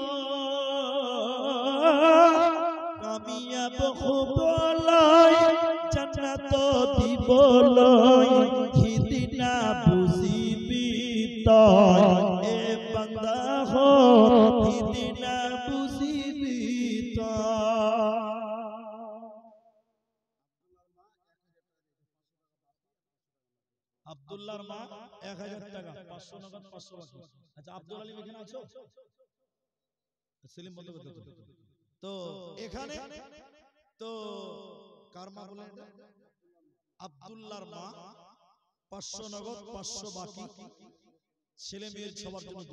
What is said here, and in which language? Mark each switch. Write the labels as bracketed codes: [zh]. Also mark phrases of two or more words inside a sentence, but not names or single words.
[as] কামিয়াব হ'বলৈ জান্নাত দিবলৈ সিদিনা বুজিবি তই এ বান্দা হ সিদিনা বুজিবি তই। [bn] আব্দুল্লাহর মা 1000 টাকা 500 নগদ 500 বাকি। আচ্ছা আব্দুল আলী এখানে আছো? সেলিম বন্ধ করতে তো এখানে তো কার মা বলে আব্দুল্লাহর মা 500 নগদ 500 বাকি, ছেলে মেয়ের সবার জন্য